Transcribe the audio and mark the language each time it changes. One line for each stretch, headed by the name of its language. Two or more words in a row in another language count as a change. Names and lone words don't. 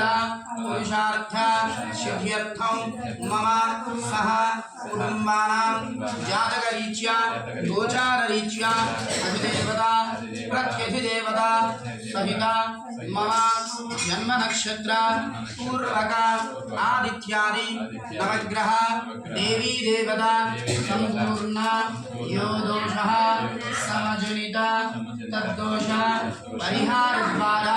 Sanskrit: పురుషార్థ సిద్ధ్యర్థం మమ సహ కుటుంబానాం జాతకరీత్యా గోచారరీత్యా అధిదేవతా प्रत्यधिदेवता सहित मम जन्म नक्षत्र पूर्वक आदित्यादि नवग्रह देवी देवता संपूर्ण यो दोषः समजनित तद्दोष परिहार द्वारा